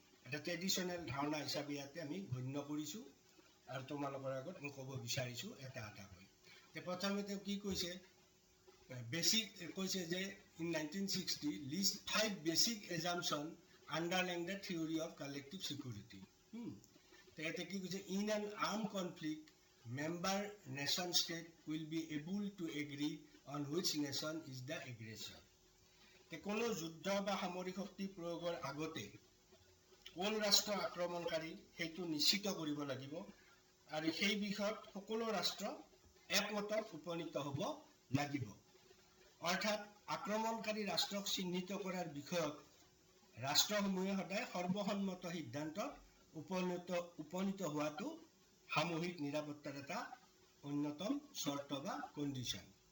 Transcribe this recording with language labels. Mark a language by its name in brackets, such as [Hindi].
[Assamese] এটা ট্ৰেডিশ্যনেল ধাৰণা হিচাপে ইয়াতে আমি গণ্য কৰিছোঁ আৰু তোমালোকৰ আগত মই ক'ব বিচাৰিছোঁ এটা এটাকৈ। প্ৰথমতে কি কৈছে, [English] basic [Assamese] কৈছে যে [English] In 1960 list 5 basic assumption underlying the theory of collective security. They [Assamese] কি কৈছে, [English] in an armed conflict member nation state will be able to agree on which nation is the aggressor. [Assamese] কোনো যুদ্ধ বা সামৰিক শক্তি প্ৰয়োগৰ আগতে কোন ৰাষ্ট্ৰ আক্ৰমণকাৰী সেইটো নিশ্চিত কৰিব লাগিব আৰু সেই বিষয়ত সকলো ৰাষ্ট্ৰ একমতত উপনীত হ'ব লাগিব। অৰ্থাৎ আক্ৰমণকাৰী ৰাষ্ট্ৰক চিহ্নিত কৰাৰ বিষয়ত ৰাষ্ট্ৰসমূহে সদায় সৰ্বসন্মত সিদ্ধান্তত উপনীত হোৱাটো সামূহিক নিৰাপত্তাৰ এটা অন্যতম চৰ্ত বা কণ্ডিশ্যন।